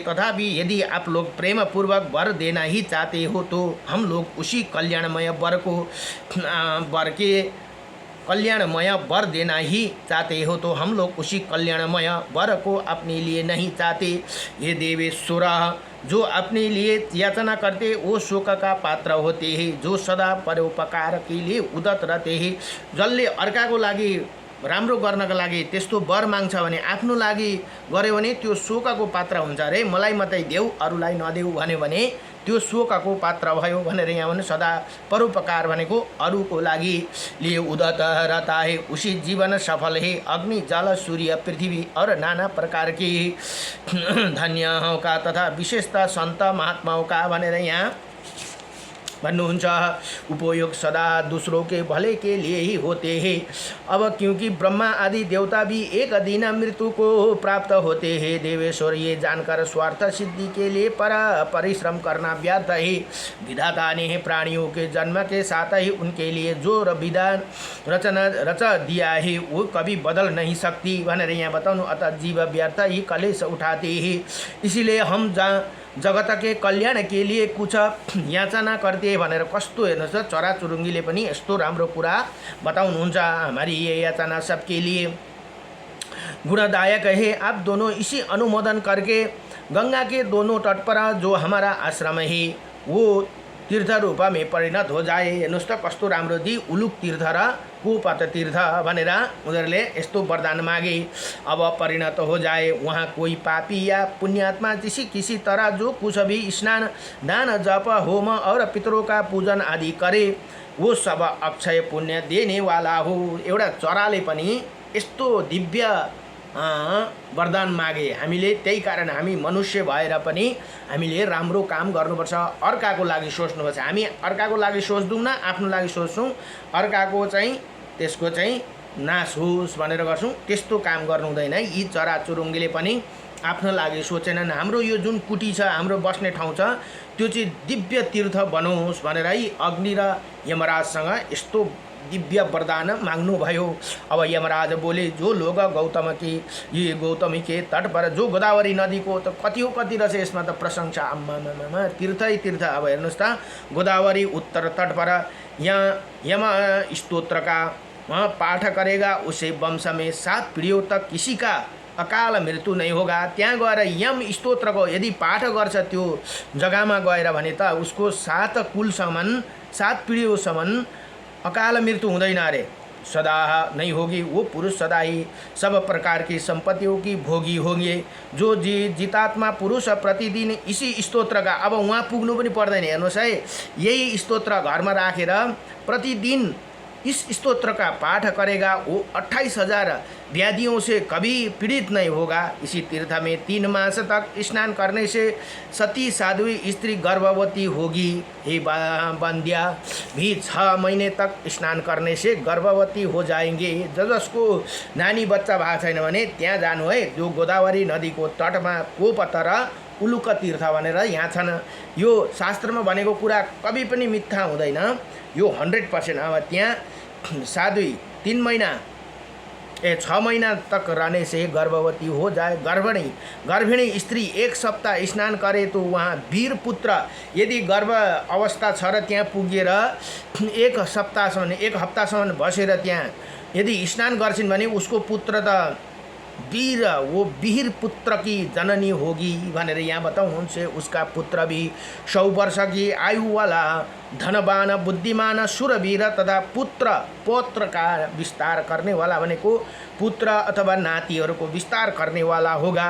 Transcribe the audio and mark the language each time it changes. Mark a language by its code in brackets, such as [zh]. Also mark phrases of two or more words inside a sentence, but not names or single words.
[hi] तथापि यदि आप लोग प्रेम पूर्वक वर देना ही चाहते हो तो हम लोग उसी कल्याणमय वर देना ही चाहते हो तो हम लोग उसी कल्याणमय वर को अपने लिए नहीं चाहते। ये देवेश्वर जो अपने लिए याचना करते वो शोक का पात्र होते हैं, जो सदा परोपकार के लिए उदत रहते हैं। [ne] जसले अर्काको लागि राम्रो गर्नका लागि त्यस्तो वर माग्छ भने आफ्नो लागि गर्यो भने त्यो शोकको पात्र हुन्छ अरे। मलाई मात्रै देऊ अरूलाई नदेऊ भन्यो भने त्यो शोकको पात्र भयो भनेर यहाँ भने सदा परोपकार भनेको अरूको लागि लिए [hi] उदत रहता है, उसी जीवन सफल है। अग्नि जल सूर्य पृथ्वी और नाना प्रकार के धन्यों का तथा विशेषतः संत महात्माओं का [ne] भनेर यहाँ भन्नुहुन्छ। [hi] उपयोग सदा दूसरों के भले के लिए ही होते हैं। अब क्योंकि ब्रह्मा आदि देवता भी एक दिन मृत्यु को प्राप्त होते हैं, देवेश्वर ये जानकर स्वार्थ सिद्धि के लिए परिश्रम करना व्यर्थ है। विधाता ने प्राणियों के जन्म के साथ ही उनके लिए जो विधान रच दिया है वो कभी बदल नहीं सकती [ne] भनेर यहाँ बताउनु। [hi] अतः जीव व्यर्थ ही कलेश उठाते हैं, इसीलिए हम जगत के कल्याण के लिए कुछ याचना करते [ne] भनेर कस्तो हेर्नुहोस् चराचुरुङ्गीले पनि यस्तो राम्रो कुरा बताउनुहुन्छ। [hi] हमारी ये याचना सबके लिए गुणदायक है। आप दोनों इसी अनुमोदन करके गंगा के दोनों तट पर जो हमारा आश्रम है वो तीर्थ रूप में परिणत हो जाए। [ne] हेर्नुहोस् त कस्तो राम्रो दि उलुक तीर्थ र कुपत तीर्थ भनेर उनीहरूले यस्तो वरदान मागे। [hi] अब परिणत हो जाए वहाँ कोई पापी या पुण्यात्मा किसी तरह जो कुछ भी स्नान दान जप होम और पितरों का पूजन आदि करे वो सब अक्षय पुण्य देने वाला हो। [ne] एउटा चराले पनि यस्तो दिव्य वरदान मागे। हामीले त्यही कारण हामी मनुष्य भएर पनि हामीले राम्रो काम गर्नुपर्छ, अर्काको लागि सोच्नुपर्छ। हामी अर्काको लागि सोच्दैनौँ, आफ्नो लागि सोच्छौँ, अर्काको चाहिँ त्यसको चाहिँ नाश होस् भनेर गर्छौँ। त्यस्तो काम गर्नु हुँदैन। यी चराचुरुङ्गीले पनि आफ्नो लागि सोचेनन्। हाम्रो यो जुन कुटी छ, हाम्रो बस्ने ठाउँ छ, त्यो चाहिँ दिव्य तीर्थ बनोस् भनेर है अग्नि र यमराजसँग यस्तो दिव्य वरदान मांगनु भयो। [hi] अब यमराज बोले जो लोग गौतमी के तट पर जो गोदावरी नदी को तो [ne] कति हो कति रहेछ यसमा त प्रशंसा आम्मा तीर्थै तीर्थ। [hi] अब [ne] हेर्नुहोस् त [hi] गोदावरी उत्तर तट पर यहाँ यम स्तोत्र का पाठ करेगा उसे वंश में 7 पीढ़ियों तक किसी का अकाल मृत्यु नहीं होगा। [ne] त्यहाँ गएर यम स्तोत्रको यदि पाठ गर्छ त्यो जग्गामा गएर भने त उसको 7 कुलसम्म 7 पीढ़ियोंसम्म अकाल मृत्यु हुँदैन अरे, [hi] सदा नहीं होगी। वो पुरुष सदा ही सब प्रकार की संपत्तियों की भोगी होंगे। जो जितात्मा पुरुष प्रतिदिन इसी स्तोत्र का, अब वहाँ [ne] पुग्नु पनि पर्दैन। हेर्नुहोस् है, यही स्तोत्र घरमा राखेर [hi] प्रतिदिन इस स्तोत्र का पाठ करेगा वो 28,000 व्याधियों से कभी पीड़ित नहीं होगा। इसी तीर्थ में 3 मास तक स्नान करने से सती साध्वी स्त्री गर्भवती होगी। हे बंध्या भी 6 महीने तक स्नान करने से गर्भवती हो जाएंगे। [ne] जसको नानी बच्चा भएको छैन भने त्यहाँ जानु है। जो गोदावरी नदीको तटमा कोपत र उलुक तीर्थ भनेर यहाँ छन्। यो शास्त्रमा भनेको कुरा कभी पनि मिथ्या हुँदैन, यो 100%। [hi] अब त्यहाँ साध्वी 3 महीना 6 महीना तक रहने से गर्भवती हो जाए। गर्भिणी स्त्री 1 सप्ताह स्नान करे तो वहाँ वीर पुत्र, [ne] यदि गर्भ अवस्था छ र त्यहाँ पुगेर 1 हप्तासम्म बसेर त्यहाँ यदि स्नान गर्छिन् भने उसको पुत्र त वीर, [hi] वो वीर पुत्र की जननी होगी [ne] भनेर यहाँ बताउनुहुन्छ। [hi] उसका पुत्र भी 100 वर्ष की आयु वाला धनवान बुद्धिमान शूरवीर तथा पौत्र का विस्तार करने वाला [ne] भनेको पुत्र अथवा नातीहरूको [hi] विस्तार करने वाला होगा।